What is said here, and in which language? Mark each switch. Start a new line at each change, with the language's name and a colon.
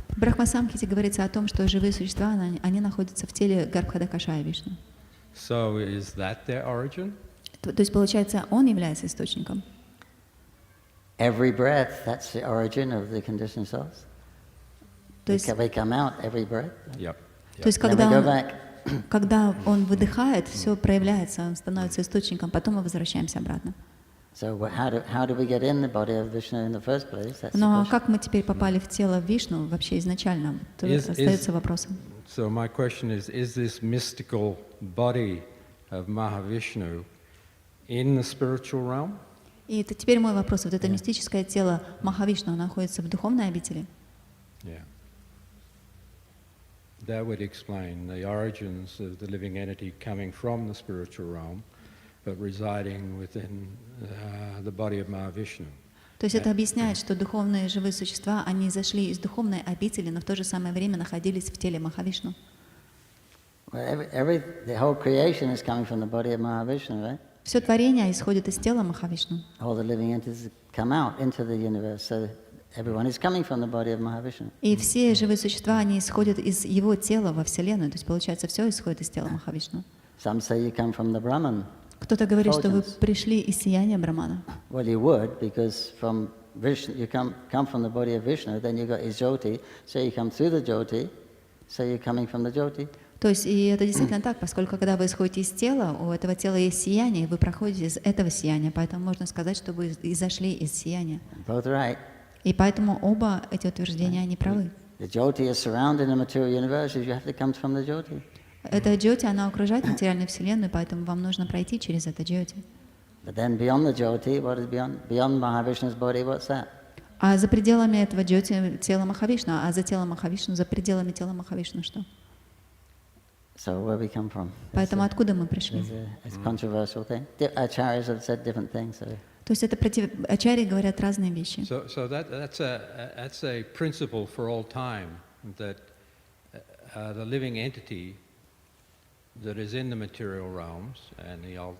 Russian: В Брахма-самхите говорится о том, что живые существа, они находятся в теле Гарбхадакашая Вишну.
English: So is that their origin?
Russian: То есть, получается, он является источником.
English: Every breath, that's the origin of the conditioned souls.
Russian: То есть,
English: they come out every breath. Yep.
Russian: То есть, когда он выдыхает, все проявляется, он становится источником, потом мы возвращаемся обратно.
English: So how do we get in the body of Vishnu in the first place? That's
Russian: Но как мы теперь попали в тело Вишну вообще изначально? Тут остается вопросом.
English: So my question is this mystical body of Mahavishnu in the spiritual realm?
Russian: И это теперь мой вопрос. Вот это мистическое тело Махавишну находится в духовной обители?
English: Yeah. That would explain the origins of the living entity coming from the spiritual realm, but residing within the body of Mahavishnu.
Russian: То есть это объясняет, что духовные живые существа, они зашли из духовной обители, но в то же самое время находились в теле Махавишну.
English: The whole creation is coming from the body of Mahavishnu, right?
Russian: Все творение исходит из тела Махавишну.
English: All the living entities come out into the universe, so everyone is coming from the body of Mahavishnu.
Russian: И все живые существа, они исходят из его тела во Вселенную, то есть получается, все исходит из тела Махавишну.
English: Some say you come from the Brahman.
Russian: Кто-то говорит, что вы пришли из сияния Брамана.
English: Well, you would, because from Vishnu, you come from the body of Vishnu, then you got his Jyoti, so you come through the Jyoti, so you're coming from the Jyoti.
Russian: То есть, и это действительно так, поскольку когда вы исходите из тела, у этого тела есть сияние, и вы проходите из этого сияния, поэтому можно сказать, что вы изошли из сияния.
English: Both right.
Russian: И поэтому оба эти утверждения, они правы.
English: The Jyoti is surrounding the material universe, you have to come from the Jyoti.
Russian: Эта джьоти, она окружает материальную вселенную, поэтому вам нужно пройти через это джьоти.
English: But then beyond the Jyoti, what is beyond Mahavishnu's body, what's that?
Russian: А за пределами этого джьоти тело Махавишну, а за телом Махавишну, за пределами тела Махавишну что?
English: So where we come from?
Russian: Поэтому откуда мы пришли?
English: It's a controversial thing. Acharyas have said different things. So.
Russian: То есть это ачарьи говорят разные вещи.
English: So that's a principle for all time, that the living entity that is in the material realms and the